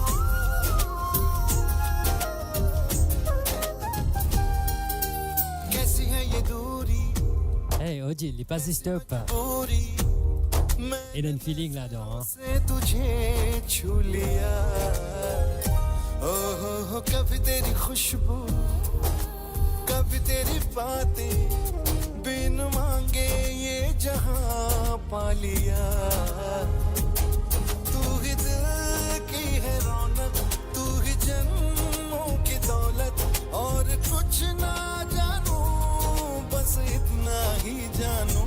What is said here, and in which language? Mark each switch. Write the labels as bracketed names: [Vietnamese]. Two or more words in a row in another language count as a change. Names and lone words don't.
[French] Hey Odile, il passe stop. Il a un feeling là-dedans. [Hindi] कभी तेरी खुशबू, कभी तेरी बातें, बिन मांगे ये जहां पा लिया. तू ही दिल की है रौनक, तू ही जन्मों की दौलत, और कुछ ना जानू, बस इतना ही जानू.